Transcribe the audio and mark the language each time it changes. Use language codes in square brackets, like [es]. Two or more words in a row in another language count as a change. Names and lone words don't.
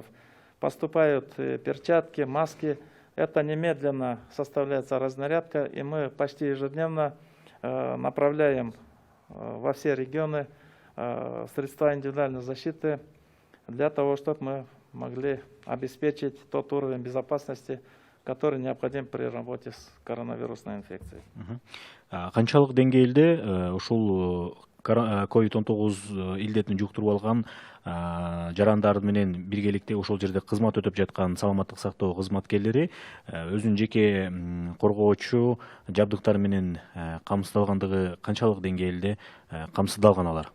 [ru] Поступают перчатки, маски. Это немедленно составляется разнарядка, и мы почти ежедневно направляем во все регионы средства индивидуальной защиты для того, чтобы мы могли обеспечить тот уровень безопасности, который необходим при работе с коронавирусной инфекцией. [ky] Канчалык деңгээлде ушул COVID-19 илдетин жуктуруп алган жарандар менен биргеликте ошол жерде кызмат өтөп жаткан саламаттык сактоо кызматкерлери өзүнүн жеке коргоочу жабдыктары менен камсыздалгандыгы канчалык деңгээлде камсыздалган алар?